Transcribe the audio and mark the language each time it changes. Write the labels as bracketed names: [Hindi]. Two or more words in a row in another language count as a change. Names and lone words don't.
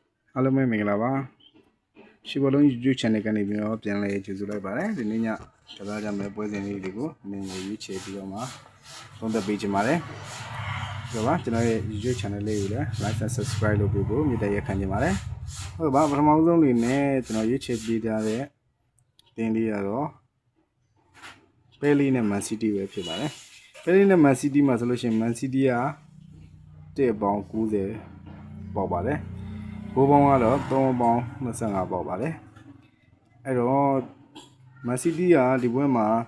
[Burmese] အားလုံးပဲမင်္ဂလာပါရှိဘလုံး YouTube channel ကနေပြီးတော့ပြန်လည်ကြိုဆိုလိုက်ပါတယ်ဒီနေ့ညကစားကြမယ့်ပွဲစဉ်လေးတွေကိုန ည်းနည်းရွေးချယ်ပြီးတော့မှသုံးသပ်ပေးချင်ပါတယ်ဟုတ်ပါကျွန်တော်ရဲ့ YouTube channel လေးကိုလည်း [English] like and subscribe [Burmese] လုပ်ပေးဖို့မြတ်တရခံချင်ပါတယ်ဟုတ်ပါပထမဆုံးအနေနဲ့ကျွန်တော်ရွေးချယ်ပေးထားတဲ့တင်းလေးကတော့ပဲလီနဲ့ Man City ပဲဖြစ်ပါတယ်ပဲလီနဲ့ Man City မှာဆိုလို့ရှိရင် Man City က1ပေါင်90ပေါက်ပါတယ်ဘိုးပေါင်းကတော့3ပေါင်း25ပေါက်ပါတယ်အဲ့တော့ Man City ကဒီပွဲမှာ